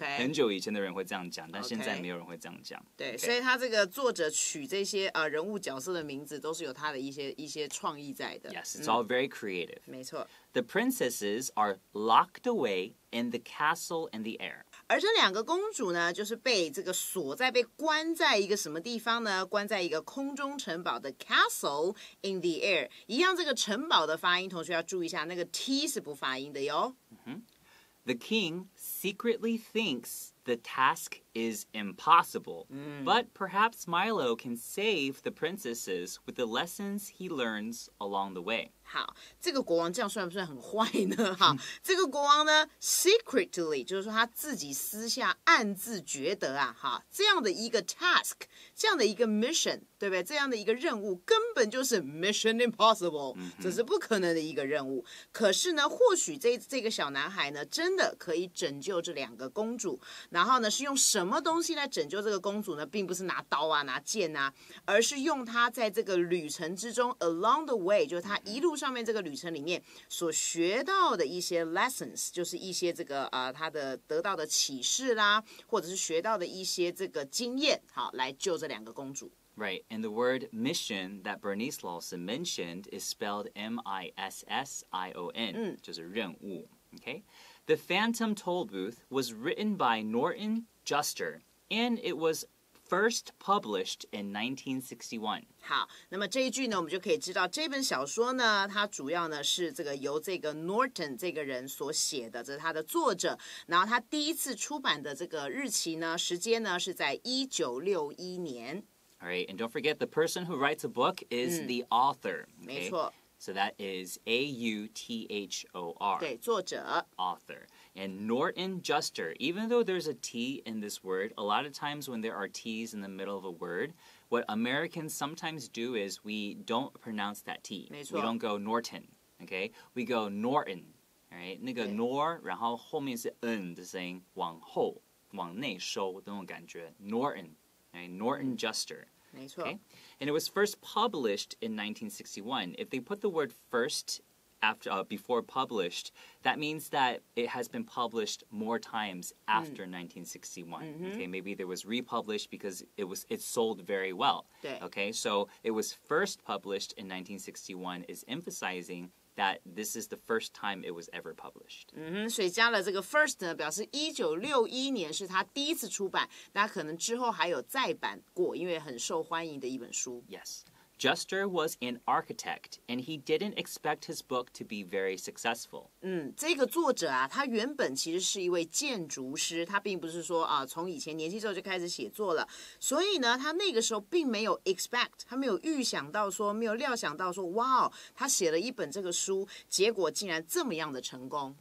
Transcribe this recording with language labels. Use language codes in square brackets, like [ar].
[zh] 很久以前的人会这样讲，但现在没有人会这样讲。对，所以他这个作者取这些人物角色的名字，都是有他的一些创意在的。 [en] Yes, it's all very creative. [zh] 没错。 [en] The princesses are locked away in the castle in the air. [zh] 而这2个公主呢，就是被这个锁在、被关在一个什么地方呢？关在一个空中城堡的 [en] castle in the air。 [zh] 一样，这个城堡的发音，同学要注意一下，那个 t 是不发音的哟。 [en] The king secretly thinks the task is impossible, but perhaps Milo can save the princesses with the lessons he learns along the way. [zh] 好，这个国王这样算不算很坏呢？哈，这个国王呢 ，secretly 就是说他自己私下暗自觉得啊，哈，这样的一个 task， 这样的一个 mission， 对不对？这样的一个任务根本就是 [en] mission impossible， [zh] 这是不可能的一个任务。可是呢，或许这个小男孩呢，真的可以拯救这2个公主。然后呢，是用什么东西来拯救这个公主呢？并不是拿刀啊、拿剑啊，而是用他在这个旅程之中 [en] along the way， [zh] 就是他一路上面这个旅程里面所学到的一些 lessons， 就是一些这个他的得到的启示啦，或者是学到的一些这个经验，好，来救这2个公主。 [en] Right, and the word mission that Bernice Lawson mentioned is spelled M-I-S-S-I-O-N, [zh] 就是任务 [en] okay? The Phantom Tollbooth was written by Norton Juster, and it was first published in 1961. [zh] 好，那么这一句呢，我们就可以知道这本小说呢，它主要呢是这个由这个 Norton 这个人所写的，这是他的作者。然后他第一次出版的这个日期呢，时间呢是在1961年。 [en] All right, and don't forget the person who writes a book is the author. Okay? [zh] 没错。 [en] So that is A-U-T-H-O-R. [zh] 对，作者。 [en] Author. And Norton Juster, even though there's a T in this word, a lot of times when there are T's in the middle of a word, what Americans sometimes do is we don't pronounce that T. [zh] 没错。 [en] We don't go Norton, okay? We go Norton, all right? [zh] 那个 nor, 然后后面是 n 的声音，往后，往内收的那种感觉。 [en] Norton, okay? Norton Juster. [zh] 没错。 [en] Okay? And it was first published in 1961. If they put the word first before published, that means that it has been published more times after 1961. Okay, maybe there was republished because it sold very well. [zh] 对。 [en] Okay, so it was first published in 1961 is emphasizing that this is the first time it was ever published. [zh] 所以加了这个 first 呢，表示1961年是他第一次出版，那可能之后还有再版过，因为很受欢迎的一本书。 [en] Yes. Juster was an architect, and he didn't expect his book to be very successful. [zh] 这个作者啊，他原本其实是一位建筑师，他并不是说啊，从以前年轻时候就开始写作了，所以呢，他那个时候并没有 expect， 他没有预想到说，没有料想到说，哇，他写了一本这个书，结果竟然这么样的成功。